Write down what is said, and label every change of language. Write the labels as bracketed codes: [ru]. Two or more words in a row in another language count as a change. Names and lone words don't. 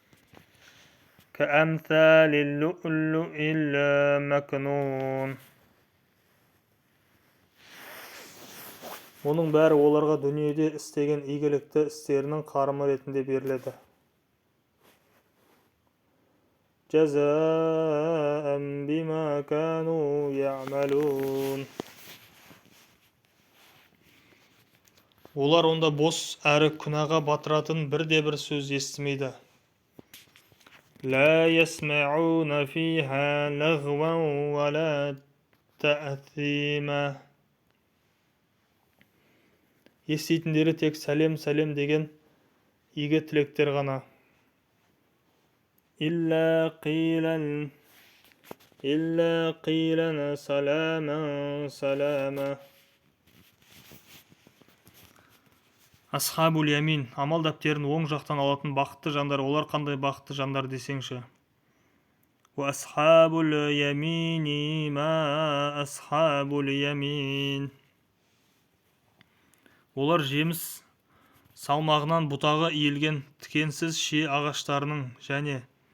[ar] كأمثال اللؤلؤ المكنون. [kk] Оның бәрі оларға дүниеде істеген игілікті істерінің қарымы ретінде беріледі. [ar] جزاء بما كانوا يعملون. [kk] Олар онда бос әрі күнәға батыратын бірде-бір сөз естімейді. [ar] لا يسمعون فيها لغوا ولا تأثيما. [kk] Еститіндері тек сәлем сәлем деген игі тілектер ғана. [ar] إلا قيلا سلاما سلاما. أصحاب اليمين, [kk] амал дәптерін оң жақтан алатын бақытты жандар. Олар қандай бақытты жандар десеңші? [ar] وأصحاب اليمين ما أصحاب اليمين. [kk] Олар жеміс салмағынан бұтағы иілген тікенсіз шие ағаштарының және